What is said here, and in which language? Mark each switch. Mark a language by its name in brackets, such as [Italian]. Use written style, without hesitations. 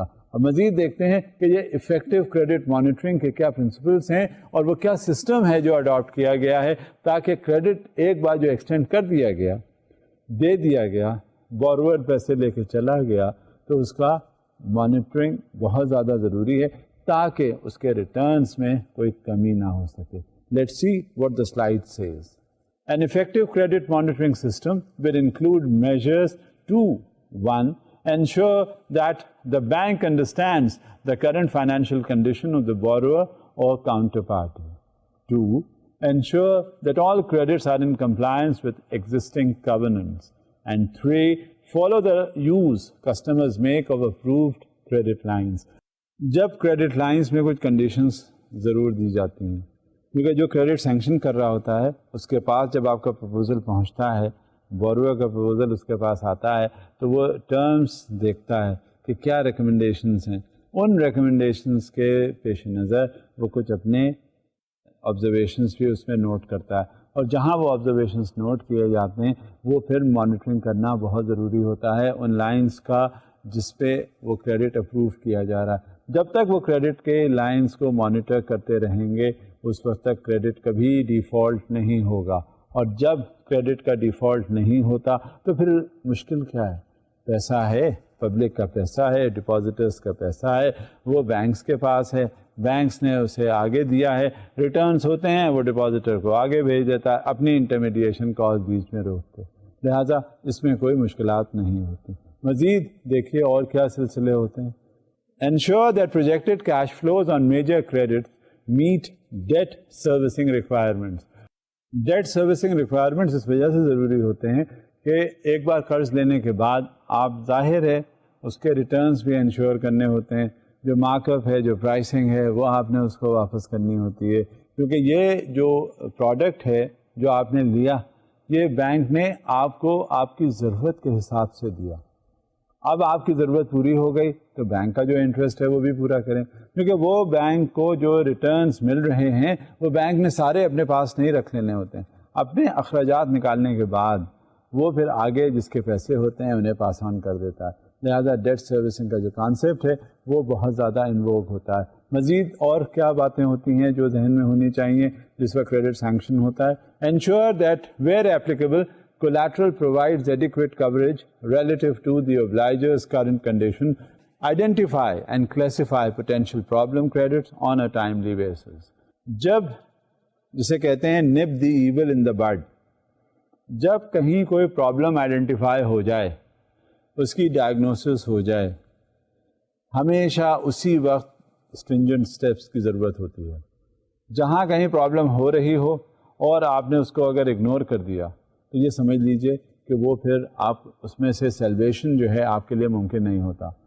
[Urdu] اور مزید دیکھتے ہیں کہ یہ افیکٹو کریڈٹ مانیٹرنگ کے کیا پرنسپلس ہیں اور وہ کیا سسٹم ہے جو اڈاپٹ کیا گیا ہے تاکہ کریڈٹ ایک بار جو ایکسٹینڈ کر دیا گیا, دے دیا گیا, بورور پیسے لے کے چلا گیا, تو اس کا مانیٹرنگ بہت زیادہ ضروری ہے تاکہ اس کے ریٹرنس میں کوئی کمی نہ ہو سکے. [English] Let's see what the slide says. An effective credit monitoring system will include measures to 1. Ensure that the bank understands the current financial condition of the borrower or counterparty. 2. Ensure that all credits are in compliance with existing covenants. And 3. Follow the use customers make of approved credit lines. [Urdu] جب credit lines میں کچھ conditions ضرور دی جاتی ہیں, کیونکہ جو credit sanction کر رہا ہوتا ہے اس کے پاس جب آپ کا پروپوزل پہنچتا ہے, بوروور کا پروپوزل اس کے پاس آتا ہے, تو وہ ٹرمز دیکھتا ہے کہ کیا ریکمنڈیشنز ہیں. ان ریکمنڈیشنز کے پیش نظر وہ کچھ اپنے آبزرویشنز بھی اس میں نوٹ کرتا ہے, اور جہاں وہ آبزرویشنز نوٹ کیے جاتے ہیں وہ پھر مانیٹرنگ کرنا بہت ضروری ہوتا ہے ان لائنز کا جس پہ وہ کریڈٹ اپروو کیا جا رہا ہے. جب تک وہ کریڈٹ کے لائنز کو مانیٹر کرتے رہیں گے اس وقت تک کریڈٹ کبھی ڈیفالٹ نہیں ہوگا, اور جب کریڈٹ کا ڈیفالٹ نہیں ہوتا تو پھر مشکل کیا ہے, پیسہ ہے, پبلک کا پیسہ ہے, ڈپازٹرز کا پیسہ ہے, وہ بینکس کے پاس ہے, بینکس نے اسے آگے دیا ہے, ریٹرنز ہوتے ہیں وہ ڈپازٹر کو آگے بھیج دیتا ہے اپنی انٹرمیڈیشن کاسٹ بیچ میں روک کے. لہٰذا اس میں کوئی مشکلات نہیں ہوتی. مزید دیکھیے اور کیا سلسلے ہوتے ہیں. [English] Ensure that projected cash flows on major credits meet debt servicing requirements. Debt servicing requirements [Urdu] اس وجہ سے ضروری ہوتے ہیں کہ ایک بار قرض لینے کے بعد آپ ظاہر ہے اس کے ریٹرنز بھی انشور کرنے ہوتے ہیں, جو مارک اپ ہے, جو پرائسنگ ہے, وہ آپ نے اس کو واپس کرنی ہوتی ہے, کیونکہ یہ جو پروڈکٹ ہے جو آپ نے لیا یہ بینک نے آپ کو آپ کی ضرورت کے حساب سے دیا. اب آپ کی ضرورت پوری ہو گئی تو بینک کا جو انٹرسٹ ہے وہ بھی پورا کریں, کیونکہ وہ بینک کو جو ریٹرنز مل رہے ہیں وہ بینک نے سارے اپنے پاس نہیں رکھ لینے ہوتے ہیں. اپنے اخراجات نکالنے کے بعد وہ پھر آگے جس کے پیسے ہوتے ہیں انہیں پاس آن کر دیتا ہے. لہذا ڈیٹ سروسنگ کا جو کانسیپٹ ہے وہ بہت زیادہ انووگ ہوتا ہے. مزید اور کیا باتیں ہوتی ہیں جو ذہن میں ہونی چاہیے جس وقت کریڈٹ سینکشن ہوتا ہے. [English] Ensure that where applicable collateral provides adequate coverage relative to the obliger's current condition. Identify and classify potential problem credits on a timely basis. [Urdu] جب جسے کہتے ہیں [English] nip the evil in the bud, [Urdu] جب کہیں کوئی problem identify ہو جائے, اس کی diagnosis ہو جائے, ہمیشہ اسی وقت اسٹرنجنٹ اسٹیپس کی ضرورت ہوتی ہے. جہاں کہیں پرابلم ہو رہی ہو اور آپ نے اس کو اگر اگنور کر دیا تو یہ سمجھ لیجئے کہ وہ پھر آپ اس میں سے سیلویشن جو ہے آپ کے لیے ممکن نہیں ہوتا.